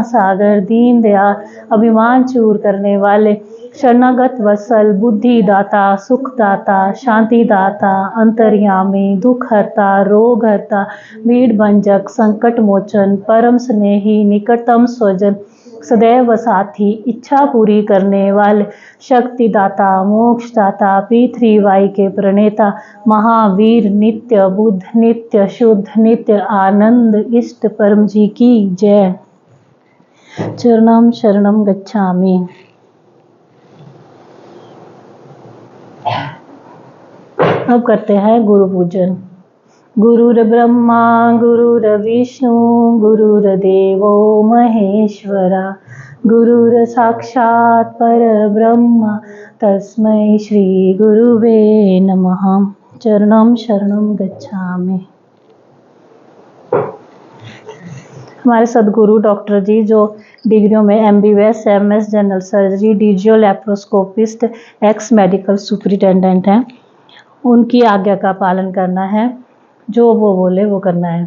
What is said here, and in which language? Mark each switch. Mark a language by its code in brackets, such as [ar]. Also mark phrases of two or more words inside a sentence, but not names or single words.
[hi] सागर, दीन दयाल, अभिमान चूर करने वाले, शरणागत वत्सल, बुद्धिदाता, सुखदाता, शांतिदाता, अंतर्यामी, दुखहर्ता, रोगहर्ता, भीड़ भंजक, संकट मोचन, परम स्नेही, निकटतम स्वजन, सदैव साथी, इच्छा पूरी करने वाले, शक्तिदाता, मोक्षदाता, P3Y के प्रणेता, महावीर, नित्य बुद्ध, नित्य शुद्ध, नित्य आनंद, इष्ट परम जी की जय। [sa] चरणम शरणम गच्छामि। [hi] अब करते हैं गुरु पूजन। [sa] गुरुर ब्रह्मा गुरुर्विष्णु गुरुर्देवो महेश्वरा, गुरुर साक्षात् परब्रह्म तस्मै श्री गुरुवे नमः। चरणम शरणम गच्छामि। [hi] हमारे सदगुरु डॉक्टर जी, जो डिग्रियों में MBBS, MS [en] general surgery, [hi] DGO लैप्रोस्कोपिस्ट, [en] ex medical superintendent [hi] हैं, उनकी आज्ञा का पालन करना है, जो वो बोले वो करना है।